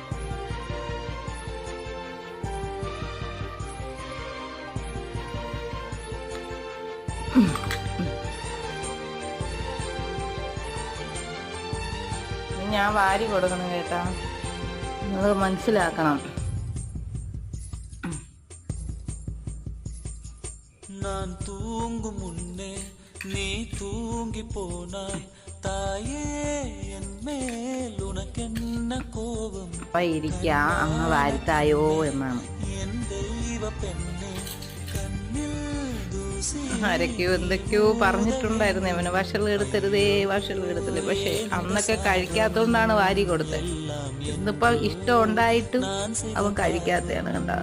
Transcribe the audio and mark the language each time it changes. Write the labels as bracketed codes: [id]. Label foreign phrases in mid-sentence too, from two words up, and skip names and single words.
[ml] ഞാൻ വാരി കൊടുക്കണം കേട്ടാ, നിങ്ങൾ മനസ്സിലാക്കണം. [ta] நான் தூங்கும் முன்னே நீ தூங்கி போனாய் தாயே என் மேல் உனக்கென்ன கோபம் [ml] ഇരിക്കാ അമ്മ വാരിത്തായോ എന്നാണ്. [ta] என் தெய்வ பெண்ணே [ml] കണ്ണിൽ ദൂസി ആരൊക്കെയോ എന്തൊക്കെയോ പറഞ്ഞിട്ടുണ്ടായിരുന്നു അവന് വഷൾ എടുത്തരുതേ, വഷൾ എടുത്തരുത്. പക്ഷെ അന്നൊക്കെ കഴിക്കാത്തോണ്ടാണ് വാരി കൊടുത്തത്. ഇന്നിപ്പോ ഇഷ്ടം ഉണ്ടായിട്ടും അവൻ കഴിക്കാത്തതാണ് കണ്ടോ.